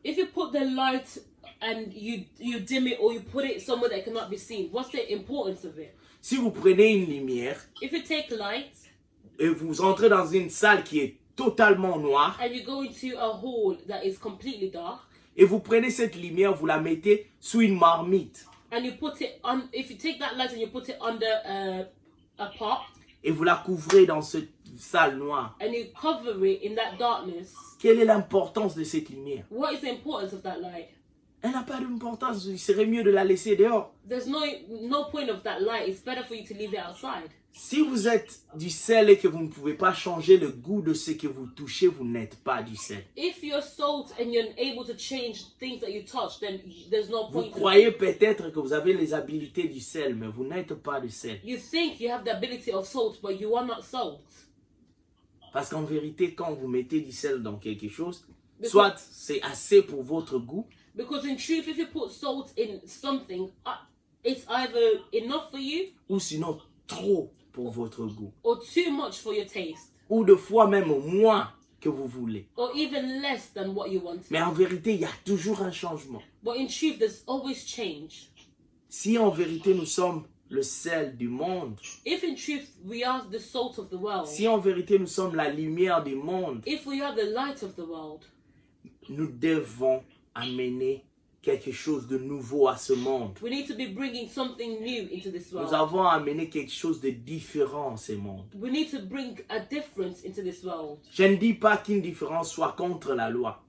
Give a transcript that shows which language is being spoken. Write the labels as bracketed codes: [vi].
[en] If you put the light and you dim it or you put it somewhere that cannot be seen, what's the importance of it? [fr] Si vous prenez une lumière [en] If you take light [fr] et vous entrez dans une salle qui est totalement noire [en] and you go into a hall that is completely dark [fr] et vous prenez cette lumière, vous la mettez sous une marmite [en] and you put it on, if you take that light and you put it under a pot [fr] et vous la couvrez dans cette salle noire, [en] and you cover it in that darkness, [fr] quelle est l'importance de cette lumière? [en] what is the importance of that light? [fr] Elle n'a pas d'importance, il serait mieux de la laisser dehors. [en] There's no point of that light. It's better for you to leave it outside. [fr] Si vous êtes du sel et que vous ne pouvez pas changer le goût de ce que vous touchez, vous n'êtes pas du sel. [en] If you're salt and you're able to change things that you touch, then there's no [fr] Vous [en] point. [fr] croyez peut-être que vous avez les habiletés du sel, mais vous n'êtes pas du sel. [en] You think you have the ability of salt, but you are not salt. [fr] Parce qu'en vérité, quand vous mettez du sel dans quelque chose, soit c'est assez pour votre goût, [en] Because in truth, if you put salt in something, it's either enough for you [fr] ou sinon trop pour votre goût. [en] or too much for your taste, [fr] Ou de fois même moins que vous voulez. [en] or even less than what you want. [fr] Mais en vérité, il y a toujours un changement. [en] But in truth, there's always change. [fr] Si en vérité nous sommes le sel du monde, [en] If in truth we are the salt of the world, [fr] si en vérité nous sommes la lumière du monde, [en] if we are the light of the world, [fr] nous devons amener quelque chose de nouveau à ce monde. [en] we need to be bringing something new into this [fr] Nous [en] world. [fr] avons amené quelque chose de différent à ce monde. [en] We need to bring a difference into this world. [fr] Je ne dis pas qu'une différence soit contre la loi.